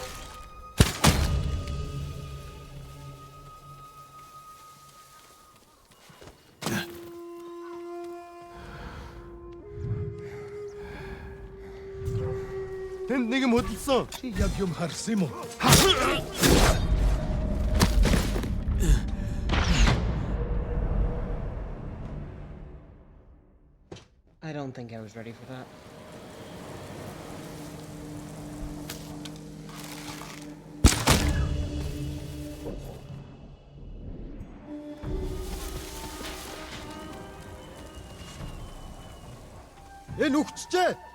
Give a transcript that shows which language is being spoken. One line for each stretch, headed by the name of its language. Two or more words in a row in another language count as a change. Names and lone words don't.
Mongolian: Тэнд нэг юм хөдөлсөн. Чи яг юм харсан юм уу?
English: I don't think I was ready for that.
Mongolian: Энэ үхчихээ.